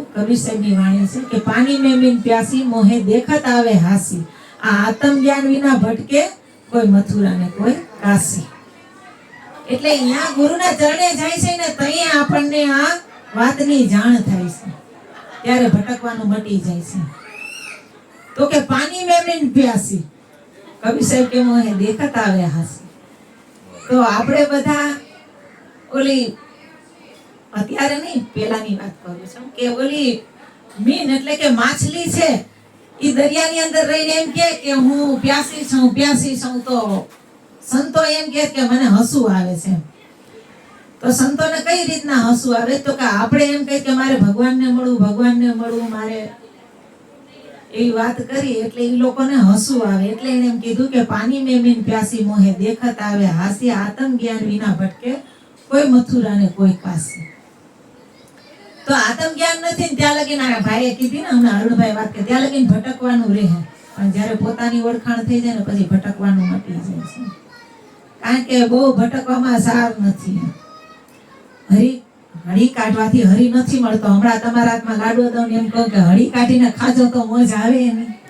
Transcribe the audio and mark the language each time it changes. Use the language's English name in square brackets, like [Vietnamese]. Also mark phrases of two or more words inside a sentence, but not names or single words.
[Gujarati] કબીર સાહેબની વાણી છે કે [Hindi] पाणी में मीन प्यासी मोहे देखत आवे हासी. [Gujarati] આ આત્મ જ્ઞાન વિના [Hindi] भटके कोई मथुरा ने कोई काशी. [Gujarati] એટલે અહીંયા ગુરુના ચરણે જાય છે ને ત્યાં આપણને આ વાતની જાણ થાય છે. ત્યારે ભટકવાનું મટી જાય છે. [Hindi] तो के पानी में बिन प्यासी कवि साहेब के मोहे देखत आवे हासी। [Gujarati] तो આપણે બધા ઓલી અત્યારે નહીં પેલાની વાત કરું છું કે ઓલી મીન એટલે કે માછલી છે ઈ દરિયાની અંદર રહીને એમ કે હું પ્યાસી છું તો સંતો એમ કે મને હસવું આવે છે। તો સંતોને કઈ રીતના હસવું આવે તો કે આપણે એમ કહી કે મારે ભગવાનને મળવું મારે એવી વાત કરી એટલે ઈ લોકોને હસવું આવે એટલે એને એમ કીધું કે [Hindi] પાણી में मीन प्यासी मोहे देखत आवे हासी आत्म ज्ञान विना भटके कोई मथुरा ने कोई काशी। तो आत्म ज्ञान [Gujarati] નથી ત્યાં લગીને આ ભાઈએ કીધી ને અમે અરુણભાઈ વાત કરી ત્યાં લગીને ભટકવાનું રહે પણ જ્યારે પોતાની ઓળખાણ થઈ જાય ને પછી ભટકવાનું મટી જાય છે કારણ કે બહુ ભટકવામાં સાર નથી। હળી કાઢવાથી હરી નથી મળતો। હમણાં તમારા હાથમાં લાડવો દઉં એમ કહું કે હળી કાઢીને ખાજો તો મજા આવે ને।